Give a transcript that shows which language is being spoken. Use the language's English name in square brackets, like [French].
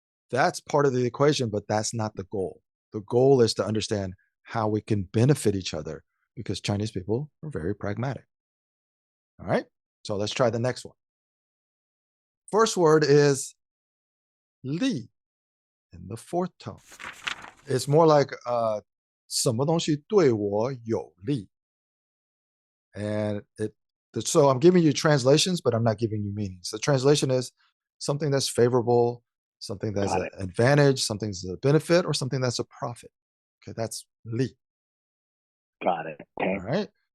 [English] That's part of the equation, but that's not the goal. The goal is to understand how we can benefit each other, because Chinese people are very pragmatic. All right, so let's try the next one. First word is li in the fourth tone. It's more like [Chinese] 什么东西对我有利. [English] And so I'm giving you translations, but I'm not giving you meanings. The translation is something that's favorable, something that's an advantage, something that's a benefit, or something that's a profit. Okay, that's li. Got it. Okay. All right.